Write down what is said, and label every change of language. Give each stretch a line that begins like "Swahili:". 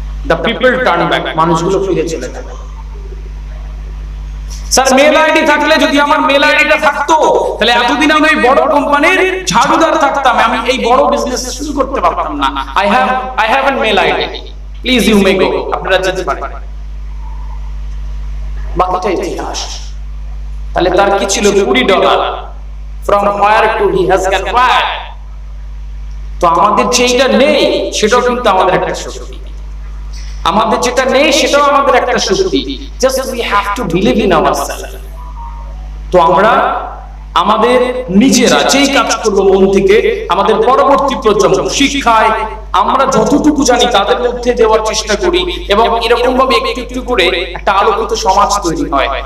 English: The people turn back,
Bangla: মানুষগুলো ফিরে চলে যায়। স্যার মেল আইডি থাকলে, যদি আমার মেল আইডিটা থাকতো, তাহলে এতদিন আমি ওই বড় কোম্পানির ঝাড়ুদার থাকতাম, আমি এই বড় বিজনেস শুরু করতে পারতাম না।
English: I have a mail ID, please you may go,
Bangla: আপনারা যেতে পারেন। বাকিটা ইতিহাস। তাহলে তার কি ছিল, $20,
English: from where to he has acquired।
Bangla: তো আমাদের যেটা নেই সেটাও কিন্তু আমাদের একটা শক্তি, আমাদের যেটা নেই সেটাও আমাদের একটা শক্তি,
English: Just we have to believe in ourself.
Bangla: তো আমরা আমাদের নিজেরা যেই কাজ করব মন থেকে, আমাদের পরবর্তী প্রজন্ম শিক্ষায় আমরা যতটুকু জানি তাদের মধ্যে দেওয়ার চেষ্টা করি, এবং এরকম ভাবে একটু একটু করে একটা আলোকিত সমাজ তৈরি হয়।